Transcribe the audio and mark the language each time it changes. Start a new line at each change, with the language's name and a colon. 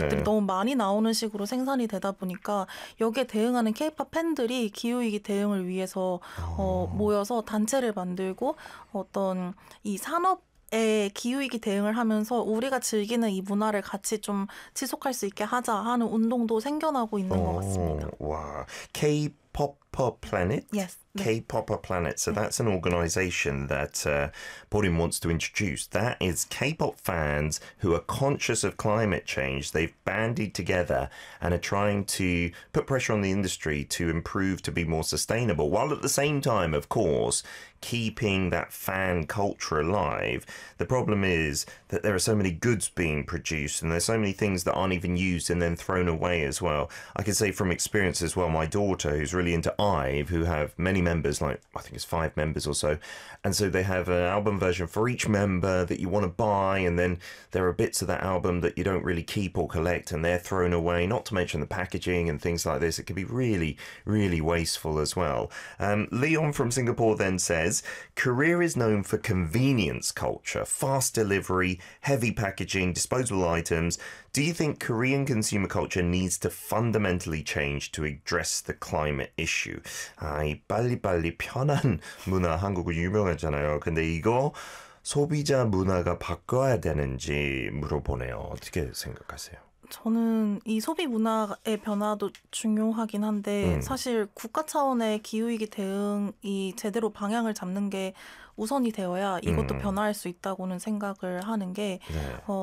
Korean: 것들이 너무 많이 나오는 식으로 생산이 되다 보니까 여기에 대응하는 K-pop 팬들이 기후위기 대응을 위해서 모여서 단체를 만들고 어떤 이 산업의 기후위기 대응을 하면서 우리가 즐기는 이 문화를 같이 좀 지속할 수 있게 하자 하는 운동도 생겨나고 있는 것 같습니다. 와, K-pop Planet?
English: Yes. K-pop Planet. So that's an organization that Bo-rim wants to introduce. That is K-pop fans who are conscious of climate change. They've bandied together and are trying to put pressure on the industry to improve, to be more sustainable, while at the same time, of course, keeping that fan culture alive. The problem is that there are so many goods being produced and there's so many things that aren't even used and then thrown away as well. I can say from experience as well, my daughter, who's really into IVE, who have many members, like I think it's 5 members or so, and so they have an album version for each member that you want to buy, and then there are bits of that album that you don't really keep or collect and they're thrown away, not to mention the packaging and things like this. It can be really, really wasteful as well. Leon from Singapore then says, Korea is known for convenience culture, fast delivery, heavy packaging, disposable items. Do you think Korean consumer culture needs to fundamentally change to address the climate issue?
Korean: 빨리빨리 편한 문화 한국은 유명하잖아요. 근데 이거 소비자 문화가 바꿔야 되는지 물어보네요. 어떻게 생각하세요? 저는 이 소비 문화의 변화도 중요하긴 한데 사실 국가 차원의 기후위기 대응이 제대로 방향을 잡는 게 우선이 되어야 이것도 변화할 수 있다고는 생각을 하는 게 네.